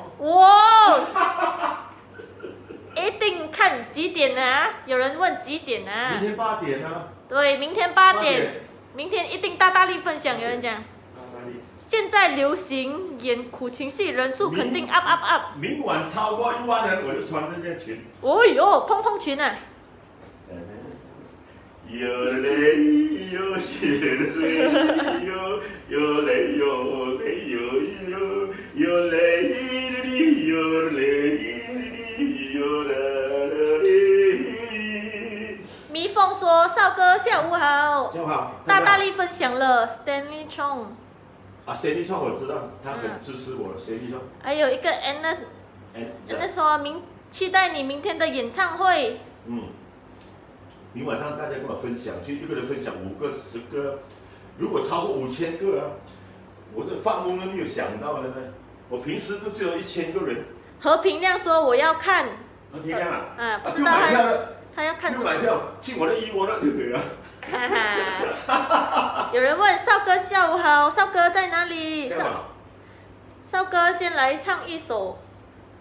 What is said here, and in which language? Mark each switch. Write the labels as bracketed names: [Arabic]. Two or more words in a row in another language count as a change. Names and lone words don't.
[Chinese] 哇！一定看幾點啊？有人問幾點啊？明天8點啊。對，明天8點。明天一定大力分享，有人講。現在流行演苦情戲，人數肯定 up。明晚超過1萬人，我就穿這件裙。哦喲，蓬蓬裙啊！有嘞有嘞有，有嘞有嘞有，有嘞有嘞有嘞。蜜蜂說：“少哥下午好。” 下午好。大力分享了 Stanley Chong。啊 ，Stanley Chong 我知道，他很支持我的 Stanley Chong。還有一個 Anna 說期待你明天的演唱會。嗯。明晚上大家跟我分享，就一個人分享5個、10個，如果超過5000個啊，我是發夢都沒有想到的呢。我平時都只有1000個人。何平亮說我要看。何平亮啊？不知道他要看什麼？買票，進我的1窩那就可以了。有人問少哥下午好，少哥在哪裡？少哥先來唱一首